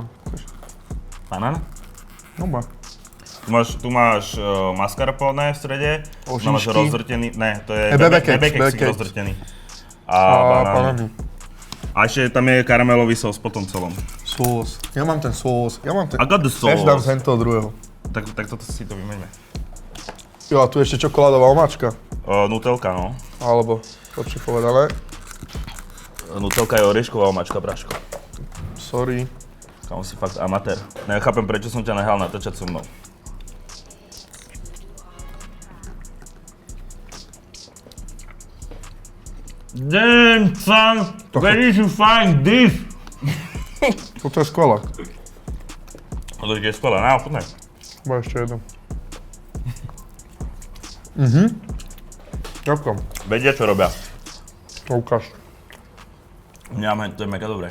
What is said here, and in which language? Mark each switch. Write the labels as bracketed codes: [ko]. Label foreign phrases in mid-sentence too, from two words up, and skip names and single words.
[sk] Banán? No ba. Tu máš mascarpone v strede, tu máš Oříšky. rozdrtený, ne, to je Bebekex, bebekeksik bebekex. rozdrtený. A banány. banány. A ešte tam je karamelový sos po tom celom. Sós. Ja mám ten sós. Ja mám ten... [en] I got the sauce. [sk] Tiež dám z toho druhého. Tak toto si to vymeňme. Jo, a tu ešte čokoládová omáčka. Nutelka, no. Alebo, lepšie povedané. Nutelka je oriešková omáčka, bráško. Sorry. Kam si fakt amatér. Nechápem, prečo som ťa nehal natáčať so mnou. [en] Damn, son! Where did you find this? [sk] Toto je skvelé. To je skvelé, no, chutné. Bo ešte jedno. Ďakujem. Vedia, čo robia. To ukáž. Mňa, to je mega dobré.